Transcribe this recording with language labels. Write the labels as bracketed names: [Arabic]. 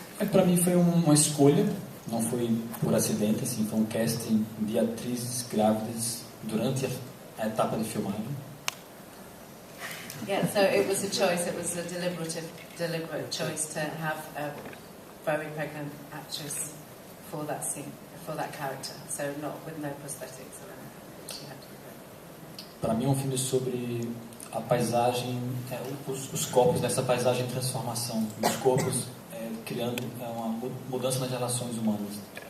[Portuguese] Para mim foi uma escolha, não foi por acidente, assim, foi um casting de atrizes grávidas durante a etapa de filmagem. [English] Yeah, so it was a choice. It was a deliberate choice to have a very pregnant actress for that scene, for that character. So with no prosthetics or anything. She had to be pregnant. [Portuguese] Para mim é um filme sobre a paisagem, os corpos nessa paisagem de transformação, os corpos criando uma mudança nas relações humanas.